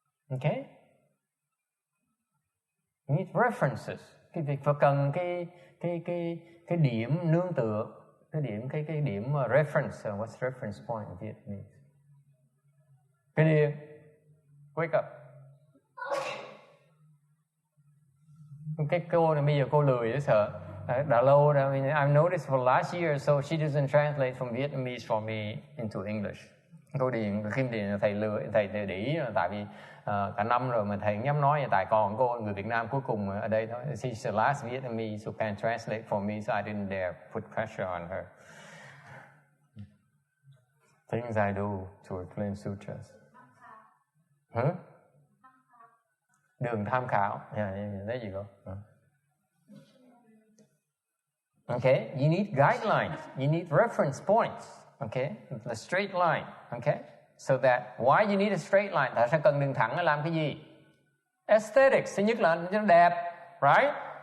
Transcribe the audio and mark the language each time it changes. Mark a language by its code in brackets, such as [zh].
[en] Okay, you need references. [vi] Cái việc phải cần cái điểm nương tựa, cái điểm reference. [en] What's reference point in Vietnamese? [vi] Cái điểm. [en] Wake up. [vi] Cái cô này bây giờ cô lười để sợ. Đã lâu rồi. [en] I mean, I've noticed for last year, so she doesn't translate from Vietnamese for me into English. [vi] Cô điền Kim điền thầy lười, thầy để ý tại vì cả năm rồi mà thầy không dám nói, tại còn cô người Việt Nam cuối cùng ở đây thôi. [en] She's the last Vietnamese who can translate for me, so I didn't dare put pressure on her. Things I do to explain sutras. [vi] Đường tham khảo. [en] There you go. Okay, you need guidelines. You need reference points. Okay, the straight line. Okay, so that why you need a straight line? [vi] Tại sao cần đường thẳng để làm cái gì? Aesthetics, thứ nhất là nó đẹp, right?